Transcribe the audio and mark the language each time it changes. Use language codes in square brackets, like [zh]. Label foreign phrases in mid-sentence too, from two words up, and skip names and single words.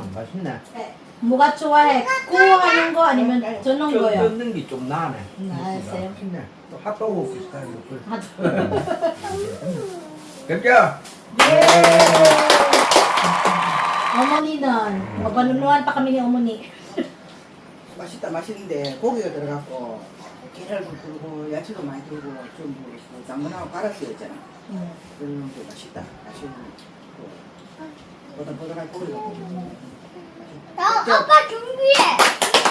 [ko] 맛있네. 뭐가 좋아해? 구워하는 거 아니면 저는 거요? 뜯는 게 좀 나네. 알았어요. 맛있네. 또 핫도그 비슷한 거. 됐죠? 예. 어머니는 [tl] magpanunuan pa kami ni [ko] 어머니. 맛있다, 맛있는데 고기가 들어갔고 계란도 들고 야채도 많이 들고 좀 당근하고 갈았어야 했잖아. 그러면 또 맛있다. 맛있는 보들보들한 고기가. 아빠 준비해.